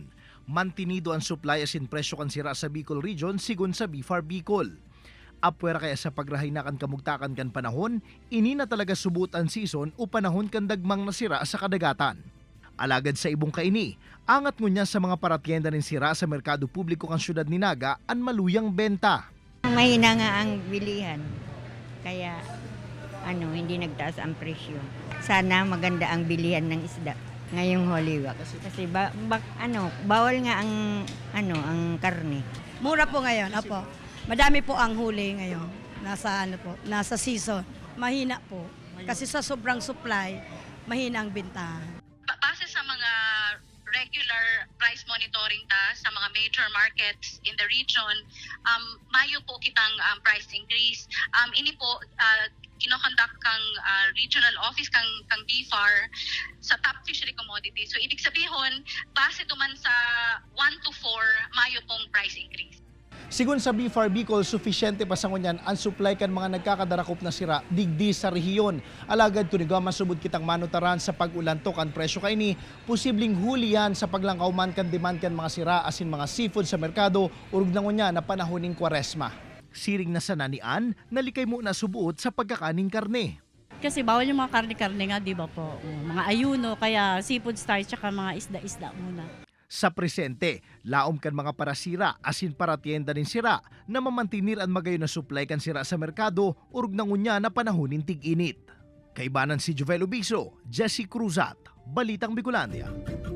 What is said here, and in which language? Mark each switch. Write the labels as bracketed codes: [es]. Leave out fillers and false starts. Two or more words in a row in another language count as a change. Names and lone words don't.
[bik] Mantinido ang supply asin presyo kan sira sa Bicol Region sigun sa BFAR Bicol. Apwera kaya sa pagrahay na kan kamugtakan kan panahon, ini na talaga subot ang season o panahon kan dagmang nasira sa kadagatan. Alagad sa ibong kaini, angat ngunya sa mga paratienda nin sira sa merkado publiko kan syudad ni Naga ang maluyang benta. [tl] Mahina nga ang bilihan, kaya hindi nagtaas ang presyo. Sana maganda ang bilihan ng isda ngayong Holy Week. Kasi bawal nga ang karne. Mura po ngayon, opo. Madami po ang huli ngayon. Nasa season. Mahina po. Kasi sa sobrang supply, mahina ang bintahan. [bik] Base sa mga [en] regular price monitoring [bik] ta sa mga [en] major markets in the region, [bik] mayo po kitang [en] price increase. [bik] Ini po kinokonduct kang regional office kang BFAR sa [en] top fishery commodities. [bik] So [tl] ibig sabihin, [bik] base tuman sa 1 to 4 mayo pong [en] price increase. [bik] Sigun sa BFAR Bicol, sufisyente pa sa ngunyan ang supply kan mga nagkakadarakop na sira digdi sa rehiyon. Alagad tunigaw masubod kitang manutaran sa pag-ulantok ang presyo kay ni, posibleng hulihan sa paglangkaw man kan demand kan mga sira asin mga seafood sa merkado urog na ngunya na panahoning Kwaresma. Siring na sananian, nalikay mo na subuot sa pagkakaning karne. [tl] Kasi bawal yung mga karne-karne nga, di ba po? Mga ayuno, kaya [en] seafood starch, [tl] tsaka mga isda-isda muna. [bik] Sa presente, laom kan mga parasira asin para tienda nin sira na mamantinir ang magayon na supply kan sira sa merkado urog na ngunya na panahonin tig-init. Kaibanan si Jovel Ubiso, Jesse Cruzat, Balitang Bicolandia.